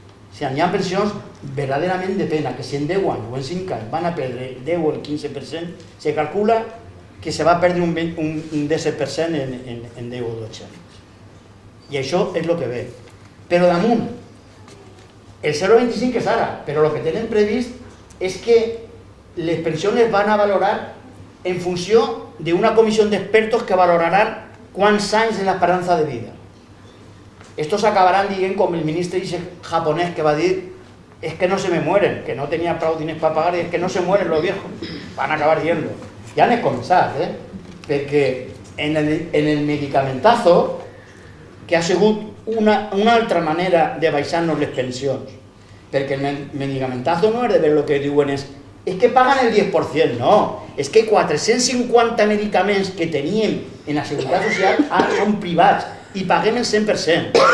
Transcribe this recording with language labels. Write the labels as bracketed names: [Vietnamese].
[Catalan] O sigui, n'hi ha pensions verdaderament de pena, que si en 10 anys o en 5 anys van a perdre el 10 o el 15%, se calcula que se va perdre un 10% en 10 o 12 anys. I això és el que ve. Però damunt, el 0,25 és ara, però el que tenen previst és que les pensions es van a valorar en funció d'una comissió d'expertos que valoraran quants anys de l'esperança de vida. [Spanish] Estos acabarán [Catalan] dient com el ministre japonès que va dir [Spanish] es que no se me mueren, que no tenía [Catalan] prou diners [Spanish] para pagar, es que no se mueren los viejos. [Catalan] Van a acabar dient-lo. Ja n'he començat, perquè en el medicamentazo, que ha sigut una altra manera de baixar-nos les pensions, perquè el medicamentazo no és de veure el que diuen és que paguen el 10%, no, és que 450 medicaments que teníem en la Seguretat Social ara són privats i paguem el 100%.